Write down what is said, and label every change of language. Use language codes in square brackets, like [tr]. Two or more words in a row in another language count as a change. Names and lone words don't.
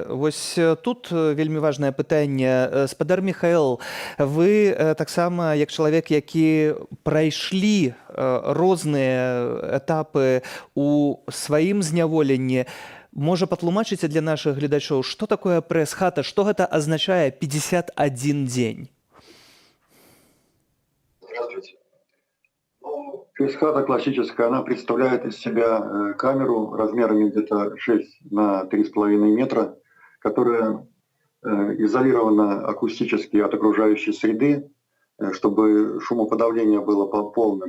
[be] Вось тут вельмі важнае пытанне. Спадар Міхаэл, вы таксама, як чалавек, які прайшлі розныя этапы у сваім зняволенні, можа патлумачыце для нашых гледачоў, што такое прэс-хата, што гэта азначае 51 дзень? [ru] Здравствуйте. Пресс-хата классическая, она представляет из себя камеру размерами где-то 6 на 3,5 метра, которая изолирована акустически от окружающей среды, чтобы шумоподавление было полным.